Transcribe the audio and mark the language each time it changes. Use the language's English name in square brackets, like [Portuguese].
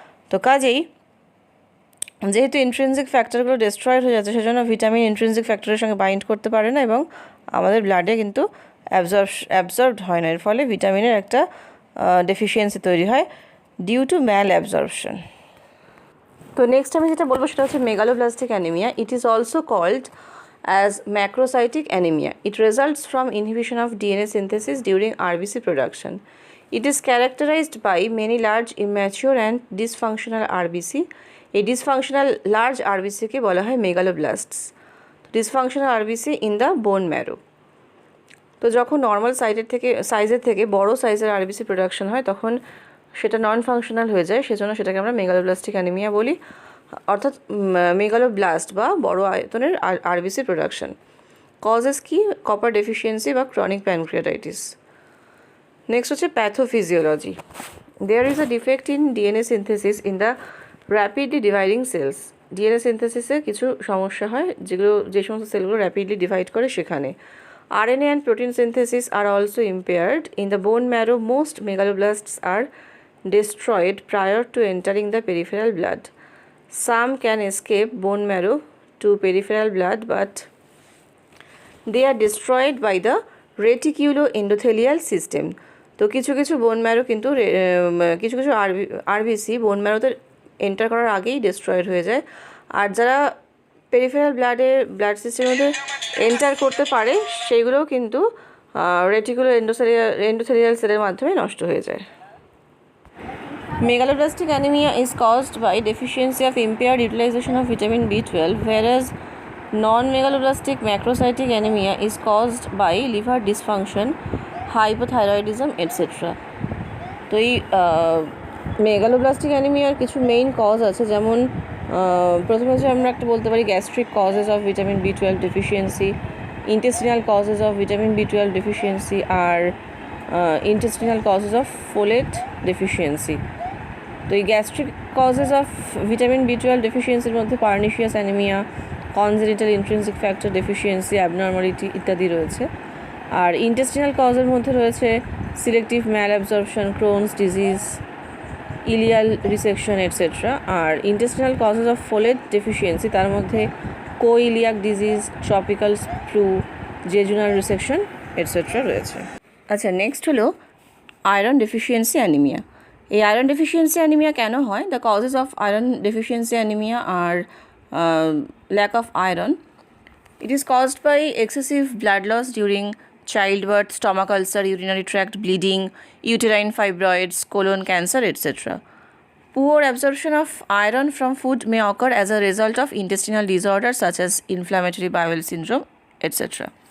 [Bangla] তো কাজেই যেহেতু ইন্ট্রিনজিক ফ্যাক্টরগুলো ডিস্ট্রয়েড হয়ে যাচ্ছে, সেজন্য ভিটামিন ইন্ট্রিনজিক ফ্যাক্টরের সঙ্গে বাইন্ড করতে পারে না এবং আমাদের ব্লাডে কিন্তু অ্যাবজর্বড হয় না। এর ফলে ভিটামিনের একটা ডেফিসিয়েন্সি তৈরি হয় ডিউ টু ম্যাল অ্যাবজর্পশন। তো নেক্সট আমি যেটা বলবো সেটা হচ্ছে megaloblastic anaemia. [English] It is also called as macrocytic anaemia. It results from inhibition of DNA synthesis during RBC production. It is characterized by many large immature and dysfunctional RBC. [Bangla] এই dysfunctional large আরবিসিকে বলা হয় মেগালোব্লাস্টস। [English] Dysfunctional RBC in the bone marrow. [Bangla] তো যখন normal সাইজের থেকে বড় সাইজের RBC production হয় তখন সেটা নন ফাংশনাল হয়ে যায়, সেজন্য সেটাকে আমরা মেগালোব্লাস্টিক অ্যানিমিয়া বলি, অর্থাৎ মেগালোব্লাস্ট বা বড় আয়তনের আরবিসি প্রোডাকশন। কজেস কি? কপার ডেফিসিয়েন্সি বা ক্রনিক প্যানক্রিয়াটাইটিস। নেক্সট হচ্ছে pathophysiology. [English] There is a defect in DNA synthesis in the rapidly dividing cells. [Bangla] DNA সিনথেসিসে কিছু সমস্যা হয় যে সমস্ত সেলগুলো র্যাপিডলি ডিভাইড করে সেখানে। [English] RNA and protein synthesis are also impaired. In the bone marrow, most megaloblasts are destroyed prior to entering the peripheral blood. Some can escape bone marrow to peripheral blood, but they are destroyed by the reticuloendothelial system. [Bangla] তো কিছু কিছু bone marrow কিন্তু কিছু কিছু RBC বোন ম্যারোতে enter করার আগেই destroyed হয়ে যায়, আর যারা পেরিফেরাল ব্লাড সিস্টেমের মধ্যে এন্টার করতে পারে সেইগুলোও কিন্তু রেটিকুলো এন্ডোথেলিয়াল সেলের মাধ্যমে নষ্ট হয়ে যায়। [English] Megaloblastic anemia is caused by deficiency of impaired utilization of vitamin B12, whereas non-megaloblastic macrocytic anemia is caused by liver dysfunction, hypothyroidism, etc. [Bangla] তো এই মেগালোব্লাস্টিক অ্যানিমিয়ার কিছু মেইন কজ আছে, যেমন প্রথমে হচ্ছে আমরা একটা বলতে পারি gastric causes of vitamin B12 deficiency, intestinal causes of vitamin B12 deficiency আর intestinal causes of folate deficiency. তো এই gastric causes of vitamin B12 ডেফিসিয়েন্সির মধ্যে pernicious anaemia, congenital intrinsic factor deficiency, abnormality ইত্যাদি রয়েছে। আর ইন্টেস্টিনাল কজের মধ্যে রয়েছে selective mall absorption, Crohn's disease, ইলিয়াল resection etcetera. আর intestinal causes of folate deficiency তার মধ্যে কোইলিয়াক disease, tropical flu, জেজুনাল resection etcetera রয়েছে। আচ্ছা, next হলো আয়রন ডেফিসিয়েন্সি অ্যানিমিয়া। এই আয়রন ডেফিসিয়েন্সি অ্যানিমিয়া কেন হয়? [English] The causes of iron deficiency anaemia are lack of iron. It is caused by excessive blood loss during childbirth, stomach ulcer, urinary tract bleeding, uterine fibroids, colon cancer, etc. Poor absorption of iron from food may occur as a result of intestinal disorders such as inflammatory bowel syndrome, etc.